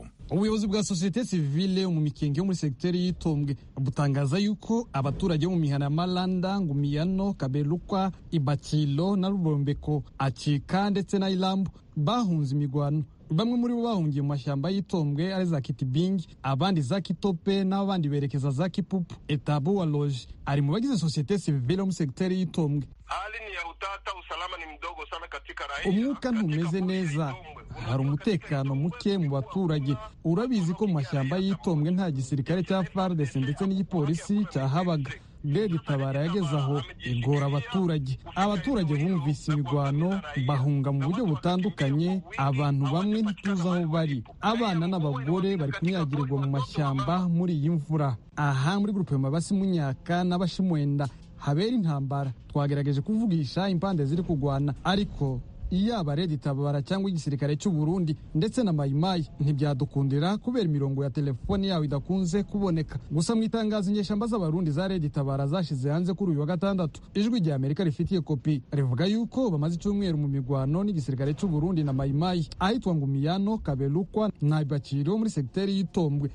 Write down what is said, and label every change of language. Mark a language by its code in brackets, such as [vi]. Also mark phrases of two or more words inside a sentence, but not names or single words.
[rw] Ubuyobozi bwa [fr] societe civile [rw] mu mikenge yo muri sekiteri y'Itombwe butangaza yuko abaturage bo mu mihana ya Malanda, Ngumiyano, Kabelukwa, Ibakilo na Rubombeko, Acika ndetse na Ilambo bahunze imigwano. Bamwe muri bo bahungiye mu mashyamba y'Itombwe ari za Kitibingi, abandi za Kitope n'abandi berekeza za Kipupu. Etabu wa Loje ari mu bagize [fr] societe civile [rw] mu sekiteri y'Itombwe. [sw] Hali ni ya utata, usalama ni mdogo sana katika raia. [rw] Umwuka ntumeze neza, hari umutekano muke mu baturage. Urabizi ko mu mashyamba y'Itombwe nta gisirikare cya FARDC ndetse n'igipolisi cyahabaga. Red Tabara yageze aho igora abaturage. Abaturage bumvise imigwano bahunga mu buryo butandukanye. Abantu bamwe ntituzi aho bari, abana n'abagore bari kunyagirirwa mu mashyamba muri iyi mvura. Aha muri grupe Mabasi Munyaka n'Abashimwenda habera intambara. Twagerageje kuvugisha impande ziri kugwana, ariko iyaba Red Tabara cyangwa igisirikare cy'u Burundi ndetse na Mayimayi ntibyadukundira kubera imirongo ya telefoni yawe idakunze kuboneka. Gusa mu itangazo inyeshyamba z'abarundi za Red Tabara zashize hanze kuri uyu wa gatandatu, Ijwi rya Amerika rifitiye kopi rivuga yuko bamaze icyumweru mu migwano n'igisirikare cy'u Burundi na Mayimayi ahitwa Ngumiyano, Kabelukwa na Ibakiro muri sekiteri y'Itombwe.